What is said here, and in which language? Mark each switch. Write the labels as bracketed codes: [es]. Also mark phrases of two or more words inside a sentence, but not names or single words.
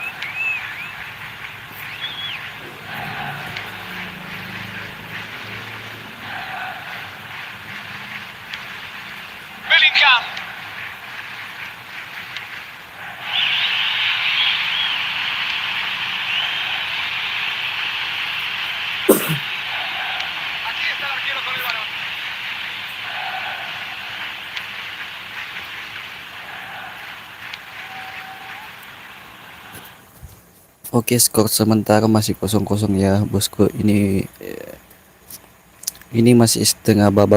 [es] Bellingham. Aquí está el arquero con el balón. [id] Oke, skor sementara masih 0-0 ya, bosku. Ini masih setengah babak.